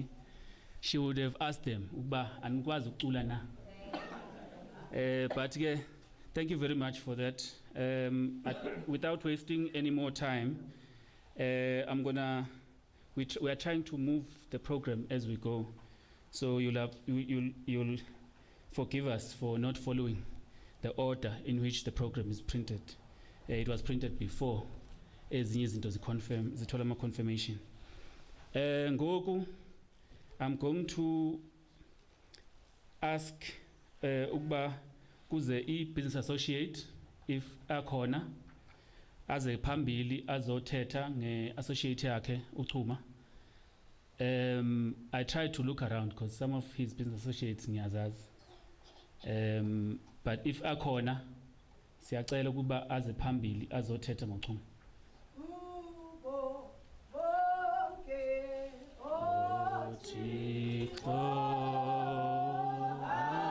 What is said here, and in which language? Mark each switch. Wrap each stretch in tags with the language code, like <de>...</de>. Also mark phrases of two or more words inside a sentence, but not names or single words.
<en>She would have asked them,</en> <xh>"Uba anikwazi ukucula na?"</xh> <en>But thank you very much for that. Without wasting any more time, we are trying to move the program as we go. So you'll forgive us for not following the order in which the program is printed. It was printed before.</en> <xh>Ezinye izinto zithola ama-confirmation. Ngoku</xh> <en>I'm going to ask</en> <xh>ukuba kuze i-</xh> <en>business associate</en> <xh>if akhona aze phambili azothetha nge-associate yakhe uChuma.</xh> <en>I tried to look around because some of his business associates ngiyazazi.</en> <xh>But if akhona siyacela ukuba aze phambili azothetha ngoChuma. Chiko</xh>